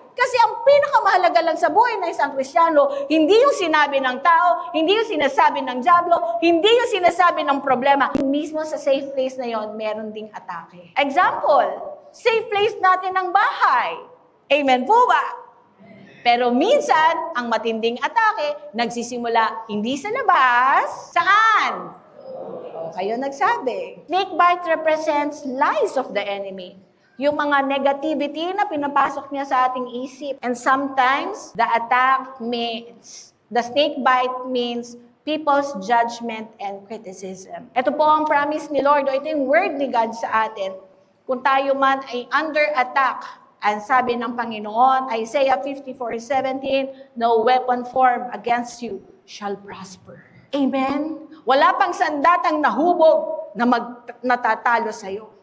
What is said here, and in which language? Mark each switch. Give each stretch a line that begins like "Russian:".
Filipino: Kasi ang pinakamahalaga lang sa buhay ng isang Kristiyano, hindi yung sinabi ng tao, hindi yung sinasabi ng dyablo, hindi yung sinasabi ng problema. Mismo sa safe place na yon, meron ding atake. Example, safe place natin ang bahay. Amen po ba? Pero minsan, ang matinding atake, nagsisimula hindi sa labas. Saan? Kayo nagsabi.
English: Snakebite represents lies of the enemy.
Filipino: Yung mga negativity na pinapasok niya sa ating isip.
English: And sometimes, the snakebite means people's judgment and criticism.
Filipino: Ito po ang promise ni Lord, o ito yung word ni God sa atin. Kung tayo man ay
English: under attack,
Filipino: ang sabi ng Panginoon,
English: Isaiah 54:17, no weapon formed against you shall prosper. Amen?
Filipino: Wala pang sandatang nahubog na natatalo sa'yo.